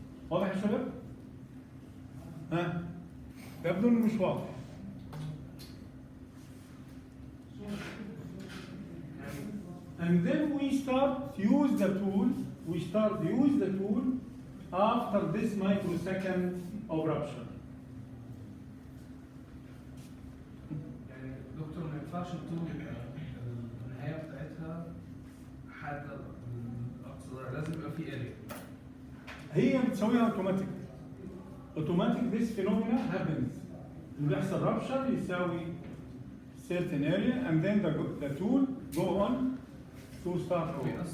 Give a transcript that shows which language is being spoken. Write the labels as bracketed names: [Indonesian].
[Arabic] واضح يا شباب؟ ها؟ يبدو انه مش واضح. [English] And then we start use the tool. We start use the tool after this microsecond of rupture. [Arabic] يعني دكتور ما ينفعش الطول النهايه بتاعتها حاجه اقصى، لازم يبقى في اريا. هي بتسويها اوتوماتيك. [English] Automatic this phenomena happens. [Arabic] اللي بيحصل [English] rupture [Arabic] يساوي [English] certain area and then the tool go on to start over.